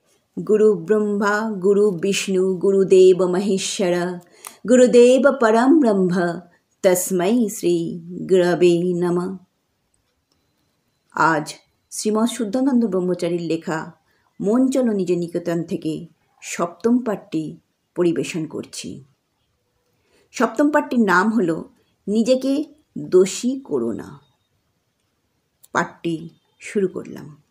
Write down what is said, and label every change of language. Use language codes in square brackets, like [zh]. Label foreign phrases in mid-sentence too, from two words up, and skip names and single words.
[sa] गुरु ब्रह्मा गुरु विष्णु गुरुदेव महेश्वर गुरुदेव परम ब्रह्म तस्मै श्री गुरवे नमः। [bn] आज শ্রীমৎ শুদ্ধানন্দ ব্রহ্মচারীর লেখা মন চলো নিজ নিকেতন থেকে সপ্তম পাঠটি পরিবেশন করছি। সপ্তম পাঠটির নাম হলো নিজেকে দোষী করো না। পাঠটি শুরু করলাম।